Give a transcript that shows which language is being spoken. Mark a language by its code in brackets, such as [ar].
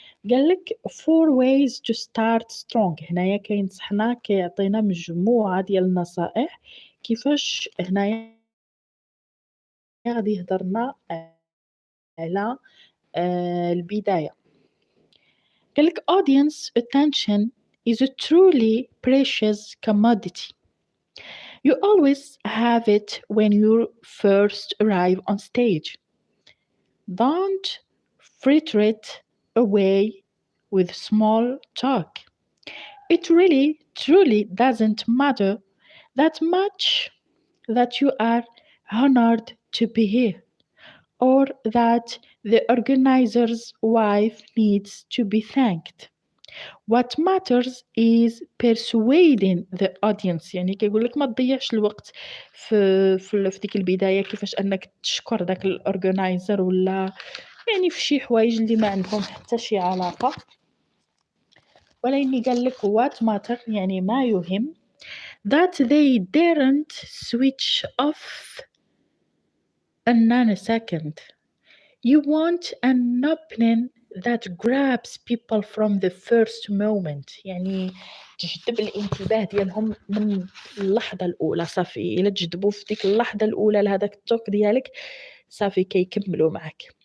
[ar] قال لك [en] 4 ways to start strong. [ar] هنايا كينصحنا كيعطينا مجموعة ديال النصائح كيفاش هنايا غادي يهضرنا على البداية. قال لك [en] audience attention is a truly precious commodity. You always have it when you first arrive on stage. Don't fritter it away with small talk. It really, truly doesn't matter that much that you are honored to be here, or that the organizer's wife needs to be thanked. What matters is persuading the audience. [ar] يعني كيقول لك ما تضيعش الوقت في ديك البداية كيفاش أنك تشكر داك الأورجنايزر ولا يعني في شي حوايج اللي ما عندهم حتى شي علاقة. ولكن قال لك [en] what matter [ar] يعني ما يهم [en] that they daren't switch off a nanosecond. You want an opening that grabs people from the first moment. [ar] يعني تجذب الانتباه ديالهم من اللحظة الأولى. صافي إلا تجذبوا في ديك اللحظة الأولى لهذاك التوك ديالك صافي كيكملوا معك.